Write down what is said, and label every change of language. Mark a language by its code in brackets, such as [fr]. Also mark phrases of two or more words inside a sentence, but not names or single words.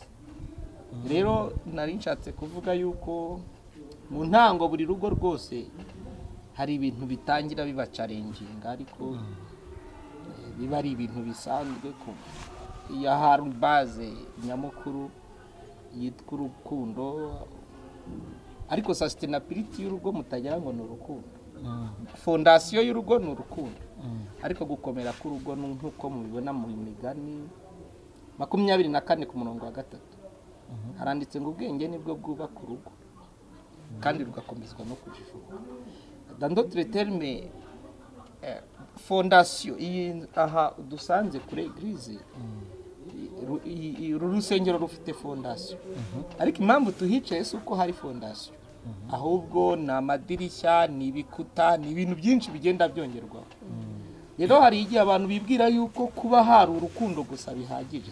[rw] Rero nari nshatse kuvuga yuko mu ntango buri rugo rwose hari ibintu bitangira biba challenging, ariko biba ari ibintu bisanzwe ko ya hari base nyamukuru yitwa urukundo, ariko sustainability y'urugo mutagira ngo ni urukundo. Fondation y'urugo ni urukundo, ariko gukomera k'urugo nk'uko mubibona mu migani 24:3 haranditse ngo ubwenge nibwo bwubaka urugo kandi rugakomezwa no kujijuka. [fr] Dans d'autres termes, [rw] fondation aha dusanze kuri eglise urusengero rufite fondation, ariko impamvu tuhicaye si uko hari fondation, ahubwo ni amadirishya, ni ibikuta, ni ibintu byinshi bigenda byongerwaho. Rero hari igihe abantu bibwira yuko kuba hari urukundo gusa bihagije.